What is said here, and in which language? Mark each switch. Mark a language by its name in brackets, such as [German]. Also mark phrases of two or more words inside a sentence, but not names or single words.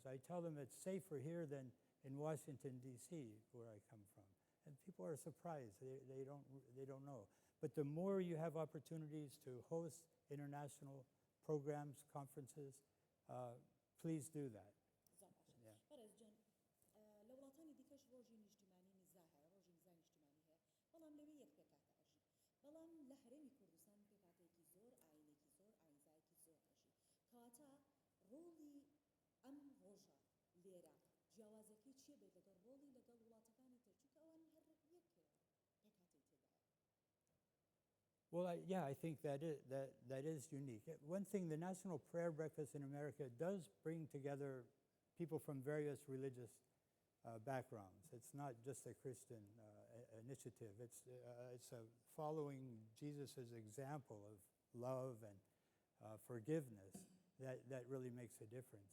[English] I tell them it's safer here than in Washington, D.C., where I come from. And people are surprised. They don't know. But the more you have opportunities to host international programs, conferences, please do that. Yeah. [Central Kurdish] لە وڵاتانی دیکەش ڕۆژی نیشتیمانی نزا هەیە ڕۆژی نزای نیشتیمانی هەیە بەڵام لەوێ یەک پێکاتە ئەژی بەڵام لە هەرێمی کوردستان پێکاتێکی زۆر ئاینێکی زۆر ئاینزای لێرە جیاوازەکەی چیە بێت لەگەڵ ڕۆڵی لەگەڵ وڵاتەکانی تر چونکە ئەوان هەر یەک پێکهاتەی تێدایە. [English] Well, yeah, I think that is unique. One thing, the National Prayer Breakfast in America does bring together people from various religious backgrounds. It's not just a Christian initiative. It's a following Jesus' example of love and forgiveness that really makes a difference.